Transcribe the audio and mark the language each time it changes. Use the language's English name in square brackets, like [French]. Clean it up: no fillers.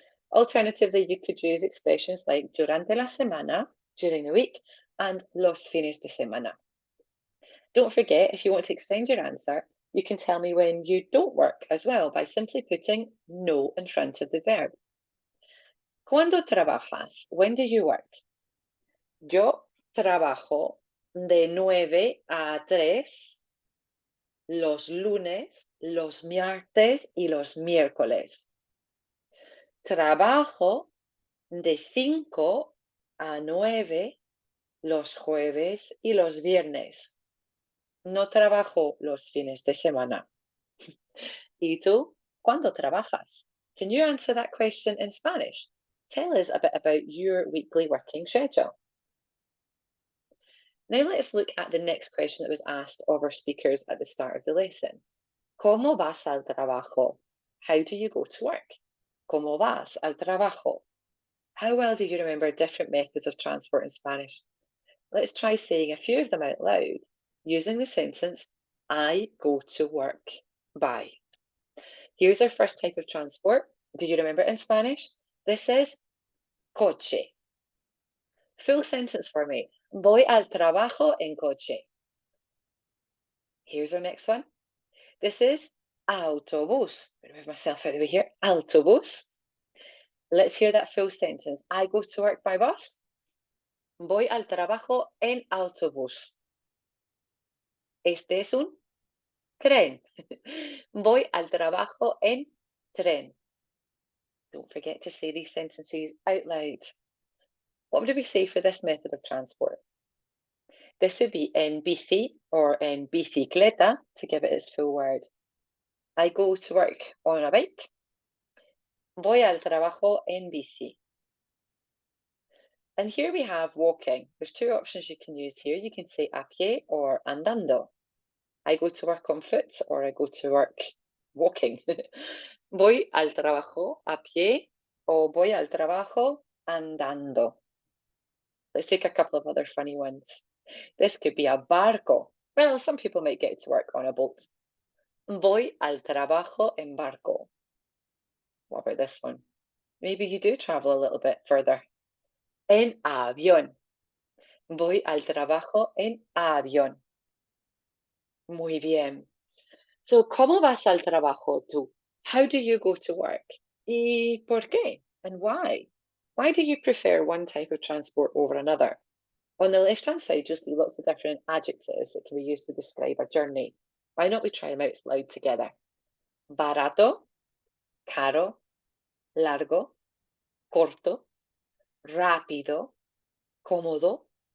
[English] Alternatively, you could use expressions like durante la semana, during the week, and los fines de semana. Don't forget, if you want to extend your answer, you can tell me when you don't work as well by simply putting no in front of the verb. [Spanish] ¿Cuándo trabajas? [English] When do you work? [Spanish] Yo trabajo de 9 a 3 los lunes, los martes y los miércoles. Trabajo de 5 a 9 los jueves y los viernes. No trabajo los fines de semana. ¿Y tú? ¿Cuándo trabajas? [English] Can you answer that question in Spanish? Tell us a bit about your weekly working schedule. Now let's look at the next question that was asked of our speakers at the start of the lesson. [Spanish] ¿Cómo vas al trabajo? [English] How do you go to work? [Spanish] ¿Cómo vas al trabajo? [English] How well do you remember different methods of transport in Spanish? Let's try saying a few of them out loud using the sentence, I go to work by. Here's our first type of transport. Do you remember it in Spanish? This is coche. Full sentence for me. [Spanish] Voy al trabajo en coche. [English] Here's our next one. This is autobús. I'm going to move myself out of the way here. Autobús. Let's hear that full sentence. I go to work by bus. [Spanish] Voy al trabajo en autobús. Este es un tren. Voy al trabajo en tren. [English] Don't forget to say these sentences out loud. What would we say for this method of transport? This would be en bici or en bicicleta to give it its full word. I go to work on a bike. [Spanish] Voy al trabajo en bici. [English] And here we have walking. There's two options you can use here. You can say a pie or andando. I go to work on foot or I go to work walking. [Spanish] Voy al trabajo a pie o voy al trabajo andando. [English] Let's take a couple of other funny ones. This could be a barco. Well, some people might get to work on a boat. [Spanish] Voy al trabajo en barco. [English] What about this one? Maybe you do travel a little bit further. [Spanish] En avión. Voy al trabajo en avión. Muy bien. So, ¿cómo vas al trabajo tú? [English] How do you go to work? [Spanish] ¿Y por qué? [English] And why? Why do you prefer one type of transport over another? On the left-hand side, you'll see lots of different adjectives that can be used to describe a journey. Why don't we try them out loud together? [Spanish] Barato, caro, largo, corto, rápido, cómodo,